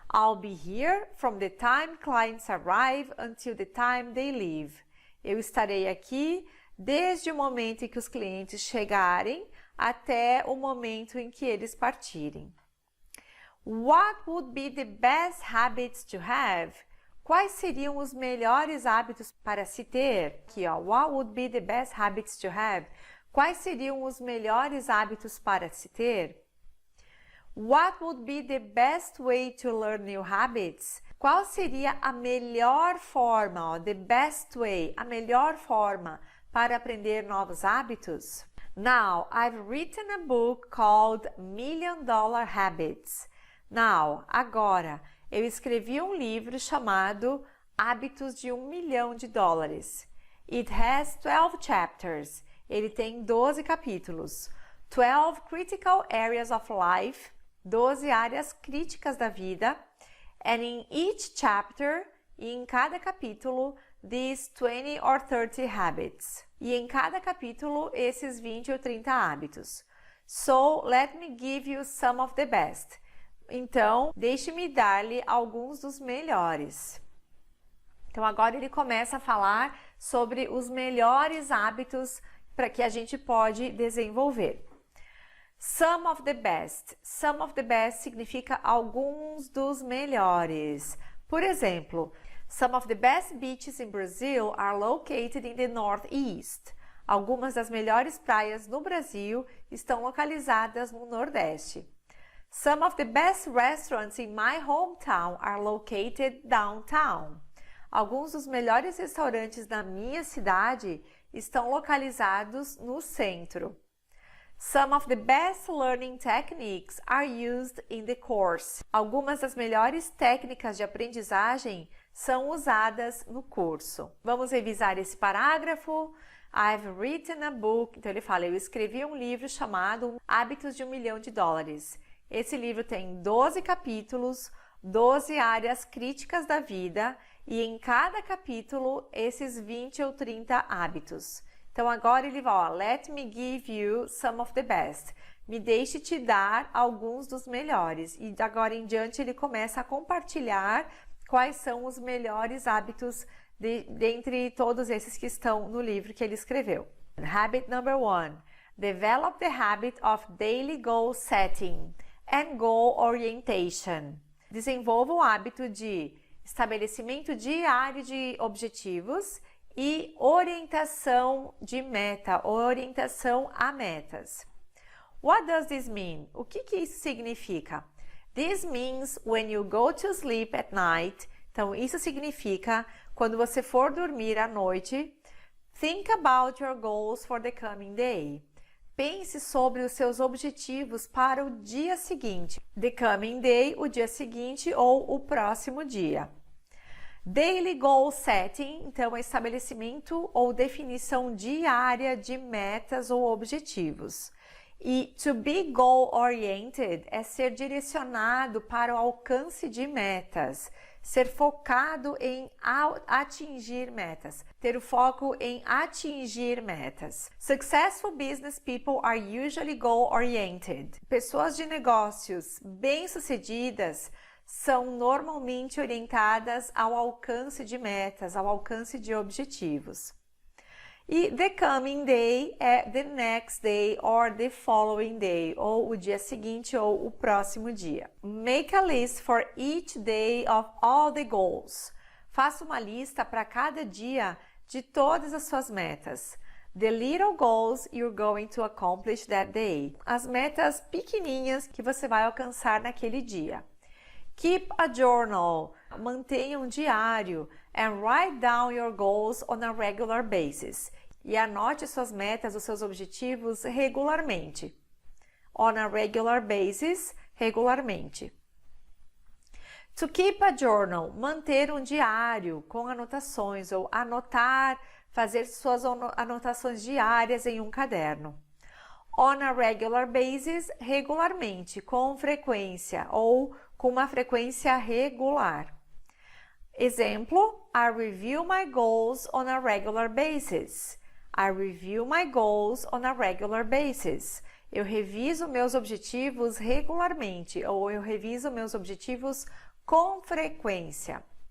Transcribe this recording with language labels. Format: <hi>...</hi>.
<en>I'll be here from the time clients arrive until the time they leave.</en> <pt>Eu estarei aqui desde o momento em que os clientes chegarem até o momento em que eles partirem.</pt> <en>What would be the best habits to have?</en> <pt>Quais seriam os melhores hábitos para se ter? Aqui, ó.</pt> <en>What would be the best habits to have?</en> <pt>Quais seriam os melhores hábitos para se ter?</pt> <en>What would be the best way to learn new habits?</en> <pt>Qual seria a melhor forma, ó,</pt> <en>the best way,</en> <pt>a melhor forma para aprender novos hábitos?</pt> <en>Now, I've written a book called Million Dollar Habits.</en> <pt>Now, agora, eu escrevi um livro chamado Hábitos de $1 Milhão.</pt> <en>It has 12 chapters.</en> <pt>Ele tem 12 capítulos.</pt> <en>12 critical areas of life,</en> <pt>12 áreas críticas da vida.</pt> <en>And in each chapter,</en> <pt>e em cada capítulo,</pt> <en>these 20 or 30 habits.</en> <pt>E em cada capítulo, esses 20 ou 30 hábitos.</pt> <en>So, let me give you some of the best.</en> <pt>Então, deixe-me dar-lhe alguns dos melhores. Então, agora ele começa a falar sobre os melhores hábitos para que a gente pode desenvolver.</pt> <en>Some of the best. Some of the best</en> <pt>significa alguns dos melhores. Por exemplo,</pt> <en>some of the best beaches in Brazil are located in the Northeast.</en> <pt>Algumas das melhores praias no Brasil estão localizadas no Nordeste.</pt> <en>Some of the best restaurants in my hometown are located downtown.</en> <pt>Alguns dos melhores restaurantes da minha cidade estão localizados no centro.</pt> <en>Some of the best learning techniques are used in the course.</en> <pt>Algumas das melhores técnicas de aprendizagem são usadas no curso. Vamos revisar esse parágrafo.</pt> <en>I've written a book.</en> <pt>Então ele fala, eu escrevi um livro chamado Hábitos de $1 Milhão. Esse livro tem 12 capítulos, 12 áreas críticas da vida e em cada capítulo esses 20 ou 30 hábitos. Então agora ele vai, ó,</pt> <en>let me give you some of the best.</en> <pt>Me deixe te dar alguns dos melhores. E de agora em diante ele começa a compartilhar quais são os melhores hábitos dentre todos esses que estão no livro que ele escreveu.</pt> <en>Habit number 1. Develop the habit of daily goal setting and goal orientation.</en> <pt>Desenvolva o hábito de estabelecimento diário de objetivos e orientação de meta, orientação a metas.</pt> <en>What does this mean?</en> <pt>O que isso significa?</pt> <en>This means when you go to sleep at night.</en> <pt>Então, isso significa quando você for dormir à noite,</pt> <en>think about your goals for the coming day.</en> <pt>Pense sobre os seus objetivos para o dia seguinte.</pt> <en>The coming day,</en> <pt>o dia seguinte ou o próximo dia.</pt> <en>Daily goal setting,</en> <pt>então é estabelecimento ou definição diária de metas ou objetivos. E</pt> <en>to be goal oriented</en> <pt>é ser direcionado para o alcance de metas, ser focado em atingir metas, ter o foco em atingir metas.</pt> <en>Successful business people are usually goal oriented.</en> <pt>Pessoas de negócios bem-sucedidas são normalmente orientadas ao alcance de metas, ao alcance de objetivos. E</pt> <en>the coming day</en> <pt>é</pt> <en>the next day or the following day,</en> <pt>ou o dia seguinte ou o próximo dia.</pt> <en>Make a list for each day of all the goals.</en> <pt>Faça uma lista para cada dia de todas as suas metas.</pt> <en>The little goals you're going to accomplish that day.</en> <pt>As metas pequenininhas que você vai alcançar naquele dia.</pt> <en>Keep a journal.</en> <pt>Mantenha um diário</pt> <en>and write down your goals on a regular basis.</en> <pt>E anote suas metas, os seus objetivos regularmente.</pt> <en>On a regular basis,</en> <pt>regularmente.</pt> <en>To keep a journal,</en> <pt>manter um diário com anotações ou anotar, fazer suas anotações diárias em um caderno.</pt> <en>On a regular basis,</en> <pt>regularmente, com frequência ou com uma frequência regular.</pt> <en>Exemplo, I review my goals on a regular basis. I review my goals on a regular basis.</en> <pt>Eu reviso meus objetivos regularmente ou eu reviso meus objetivos com frequência.</pt>